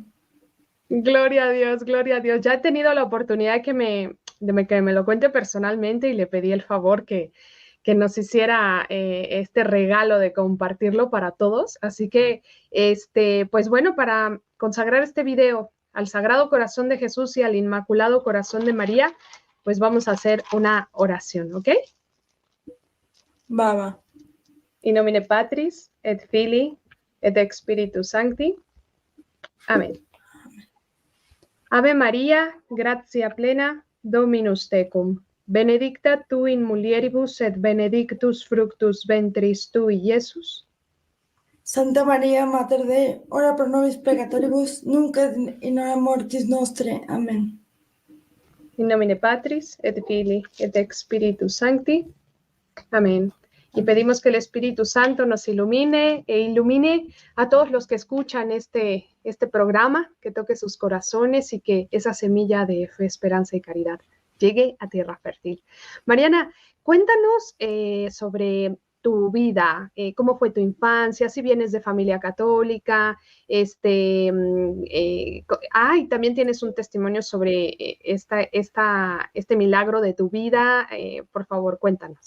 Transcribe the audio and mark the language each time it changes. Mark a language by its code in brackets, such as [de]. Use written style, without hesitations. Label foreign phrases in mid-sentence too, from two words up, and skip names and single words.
[es] Gloria a Dios, gloria a Dios. Ya he tenido la oportunidad de que me lo cuente personalmente y le pedí el favor que nos hiciera este regalo de compartirlo para todos. Así que, pues bueno, para consagrar este video al Sagrado Corazón de Jesús y al Inmaculado Corazón de María, pues vamos a hacer una oración, ¿ok? Va. [la] In nomine Patris, et Filii, et Spiritus Sancti. Amén. Ave María, gratia plena, Dominus tecum. Benedicta tu in mulieribus et benedictus fructus ventris tui, Iesus. Santa María, Mater Dei, ora pro nobis peccatoribus, nunc et in hora mortis nostre. Amén. In nomine Patris, et Filii, et Spiritus Sancti. Amén. [es] Y pedimos que el Espíritu Santo nos ilumine e ilumine a todos los que escuchan este programa, que toque sus corazones y que esa semilla de fe, esperanza y caridad llegue a tierra fértil. Mariana, cuéntanos sobre tu vida, cómo fue tu infancia, si vienes de familia católica, también tienes un testimonio sobre este milagro de tu vida, por favor, cuéntanos.